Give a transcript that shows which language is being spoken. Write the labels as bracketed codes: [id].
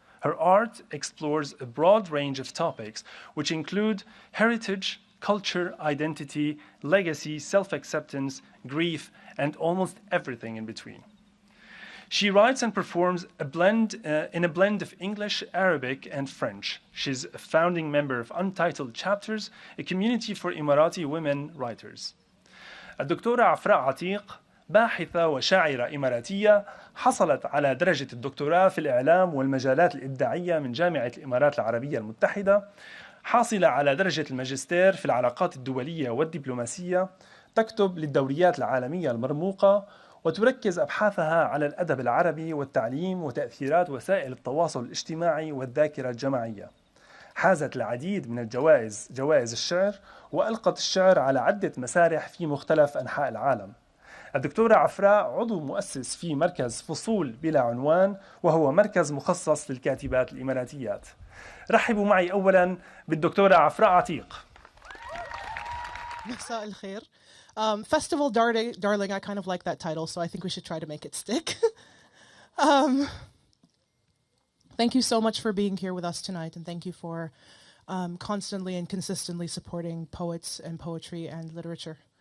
[en] Her art explores a broad range of topics, which include heritage, culture, identity, legacy, self-acceptance, grief, and almost everything in between. She writes and performs in a blend of English, Arabic, and French. She's a founding member of Untitled Chapters, a community for Emirati women writers. [ar] الدكتورة عفراء عتيق باحثة وشاعرة إماراتية حصلت على درجة الدكتوراه في الإعلام والمجالات الإبداعية من جامعة الإمارات العربية المتحدة، حاصلة على درجة الماجستير في العلاقات الدولية والدبلوماسية، تكتب للدوريات العالمية المرموقة وتركز أبحاثها على الأدب العربي والتعليم وتأثيرات وسائل التواصل الاجتماعي والذاكرة الجماعية. حازت العديد من الجوائز، جوائز الشعر، وألقت الشعر على عدة مسارح في مختلف أنحاء العالم. الدكتورة عفراء عضو مؤسس في مركز فصول بلا عنوان، وهو مركز مخصص للكاتبات الإماراتيات. رحبوا معي أولا بالدكتورة عفراء عتيق. مساء الخير. [en] Festival darling, I kind of like that title, so I think we should try to make it stick. Thank you so much for being here with us tonight, and thank you for constantly and consistently supporting poets and poetry and literature.